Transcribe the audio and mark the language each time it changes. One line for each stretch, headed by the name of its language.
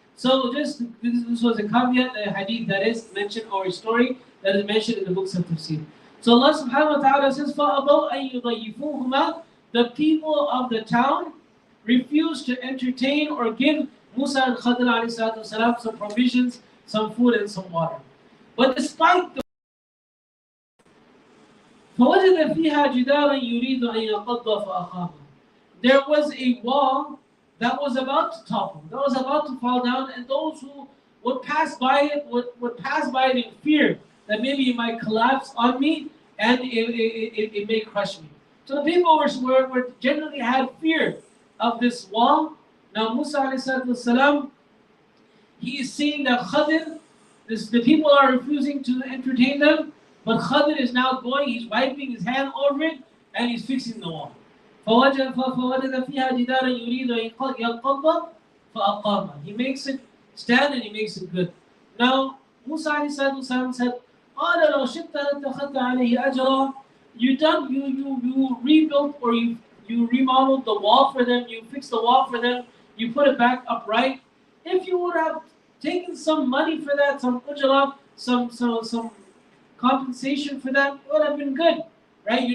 English: So this was a caveat, a hadith that is mentioned, or a story that is mentioned in the books of tafsir. So Allah subhanahu wa ta'ala says,
Arabic: فَأَبَوْا أَن يُضَيِّفُوهُمَا.
English: The people of the town refused to entertain or give Musa and Khadr alayhi salatu wasalam some provisions, some food and some water. But despite the
Arabic: فَوَجَدَ فِيهَا جِدَارًا يُرِيدُ أَن يَنقَضَّ فَأَخَافَ.
English: There was a wall that was about to topple, that was about to fall down, and those who would pass by it would pass by it in fear that maybe it might collapse on me and it may crush me. So the people were generally had fear of this wall. Now Musa alayhi salam, he is seeing that Khadr, the people are refusing to entertain them, but Khadr is now going, he's wiping his hand over it, and he's fixing the wall.
Arabic: فَوَجَدَ فِيهَا جِدَارًا يُرِيدُ أَن يَنقَضَّ فَأَقَامَ.
English: He makes it stand and he makes it good. Now Musa alayhi salam said,
Arabic: قَالَ لَوْ شِئْتَ لَاتَّخَذْتَ عَلَيْهِ أَجْرًا.
English: You rebuilt, or you remodeled the wall for them, you fixed the wall for them, you put it back upright. If you would have taken some money for that, some ujra, some compensation for that, it would have been good, right?